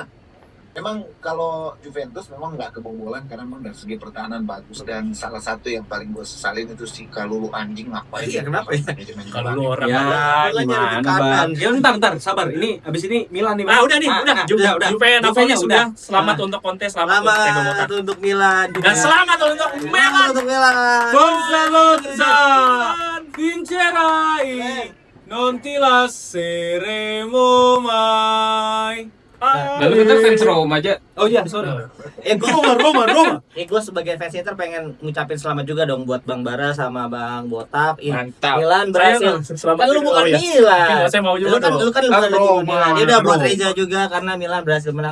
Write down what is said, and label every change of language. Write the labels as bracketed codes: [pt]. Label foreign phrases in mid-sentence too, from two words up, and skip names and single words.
[id] Memang kalau Juventus memang nggak kebobolan karena memang dari segi pertahanan bagus, dan salah satu yang paling gue sesalin itu si Kalulu anjing ngapain. Iya, kenapa ya? Kalulu orang. Ya, Bolanya gimana di kanan. Bang? Ya ntar sabar. Ini abis ini Milan nih. Ah udah nih, udah. udah. Juve Napoli Juvenya sudah. udah. Selamat untuk Conte, selamat untuk Thiago Motta. Selamat untuk Milan. Dan selamat untuk Milan. Selamat untuk Milan. [it] Forza vincerai, non ti lasceremo mai. [id] Lalu kita fans Roma aja. Oh iya, sorry. Roma. Gue sebagai fans Inter pengen ngucapin selamat juga dong buat Bang Bara sama Bang Botak. Mantap. Milan berhasil. Selamat. Kan lu bukan Oh, iya. Milan. Iya, saya mau juga dong. Lu kan Kan bukan Roma. Milan. Dia udah buat Reza juga karena Milan berhasil menang.